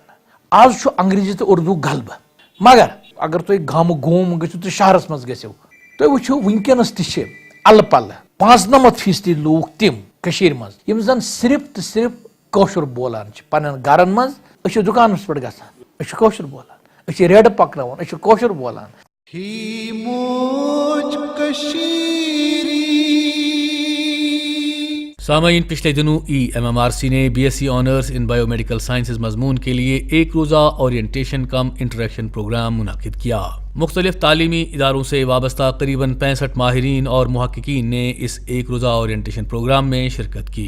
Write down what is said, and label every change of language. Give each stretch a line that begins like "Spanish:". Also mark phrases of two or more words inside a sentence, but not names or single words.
Kashmiri: آز چھُ انگریزی تہٕ اردوٗ غلبہٕ، مگر اگر تُہۍ گامہٕ گوم گٔژھِو تہٕ شہرس منٛز گٔژھِو تُہۍ وٕچھِو وٕنکیٚنس تہِ چھِ الہٕ پلہٕ 95% لوٗکھ تِم کٔشیٖرِ منٛز یِم زن صرف تہٕ صرف کٲشُر بولان چھِ پننٮ۪ن گرن منٛز۔ أسۍ چھِ دُکانس پٮ۪ٹھ گژھان أسۍ چھِ کٲشُر بولان، أسۍ چھِ ریڈٕ پکناوان أسۍ چھِ کٲشُر بولان۔
Urdu: سامعین پچھلے دنوں EMMRC نے BSc
English: Honours in Bio Medical Sciences
Urdu: مضمون کے لیے ایک روزہ
English: orientation cum interaction program
Urdu: منعقد کیا۔ مختلف تعلیمی اداروں سے وابستہ قریباً 65 ماہرین اور محققین نے اس ایک روزہ
English: orientation program
Urdu: میں شرکت کی۔